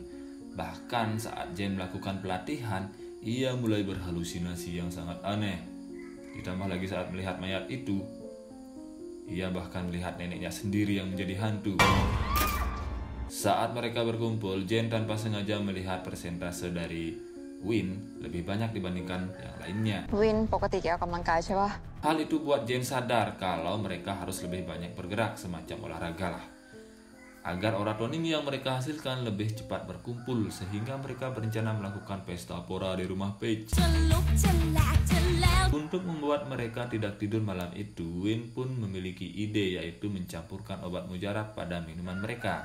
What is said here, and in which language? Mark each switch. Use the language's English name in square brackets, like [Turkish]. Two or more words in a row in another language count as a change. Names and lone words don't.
[Indonesian] Bahkan saat Jane melakukan pelatihan, ia mulai berhalusinasi yang sangat aneh. Ditambah lagi saat melihat mayat itu, ia bahkan melihat neneknya sendiri yang menjadi hantu. Saat mereka berkumpul, Jane tanpa sengaja melihat persentase dari Win lebih banyak dibandingkan yang lainnya. [Thai] วินปกติแกออกกำลังกายใช่ปะ [Indonesian] Hal itu buat Jane sadar kalau mereka harus lebih banyak bergerak, semacam olahraga lah, agar oratonim yang mereka hasilkan lebih cepat berkumpul, sehingga mereka berencana melakukan pesta pora di rumah Paige. Untuk membuat mereka tidak tidur malam itu, Win pun memiliki ide, yaitu mencampurkan obat mujarab pada minuman mereka.